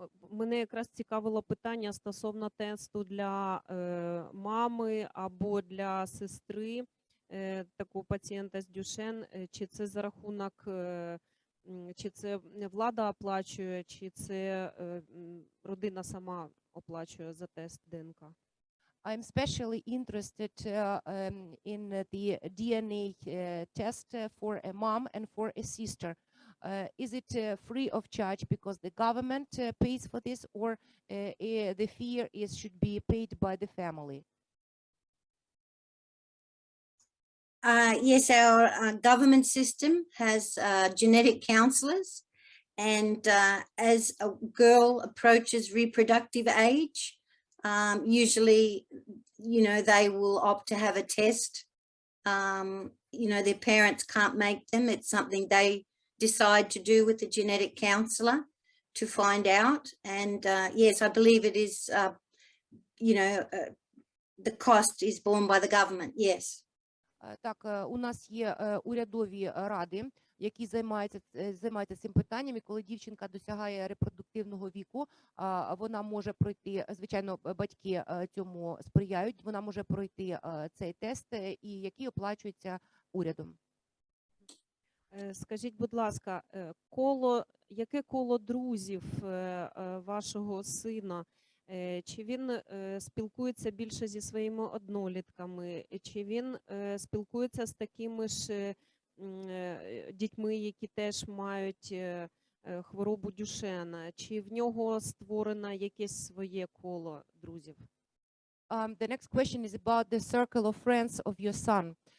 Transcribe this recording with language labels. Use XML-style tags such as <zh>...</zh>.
<uk>Мене якраз цікавило питання стосовно тесту для мами або для сестри такого пацієнта з Дюшенн. Чи це за рахунок, чи це влада оплачує, чи це родина сама оплачує за тест ДНК?</uk> <en>I'm especially interested in the DNA test for a mom and for a sister. Is it free of charge because the government pays for this, or the fee should be paid by the family? Yes, our government system has genetic counselors, and as a girl approaches reproductive age, usually, you know, they will opt to have a test. You know, their parents can't make them. It's something they decide to do with the genetic counselor to find out. And yes, I believe it is, you know, the cost is borne by the government, yes.</en> <uk>Так, у нас є урядові ради, які займаються цим питанням, і коли дівчинка досягає репродуктивного віку, вона може пройти, звичайно, батьки цьому сприяють, вона може пройти цей тест, і який оплачується урядом. Скажіть, будь ласка, яке коло друзів вашого сина? Чи він спілкується більше зі своїми однолітками? Чи він спілкується з такими ж дітьми, які теж мають хворобу Дюшенна? Чи в нього створено якесь своє коло друзів?</uk> <en>The next question is about the circle of friends of your son.</en>